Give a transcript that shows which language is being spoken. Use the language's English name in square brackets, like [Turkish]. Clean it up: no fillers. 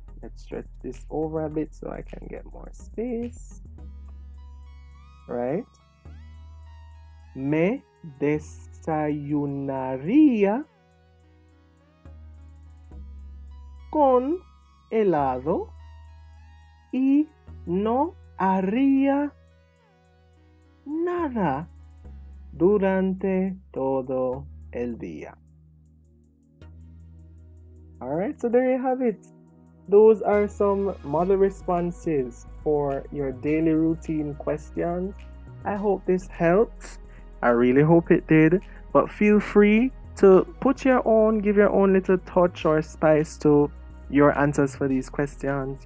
[English] Let's stretch this over a bit so I can get more space. Right? [Spanish] Me desayunaría con helado y no haría nada durante todo el día. [English] Alright, so there you have it. Those are some model responses for your daily routine questions. I hope this helped. I really hope it did. But feel free to give your own little touch or spice to your answers for these questions.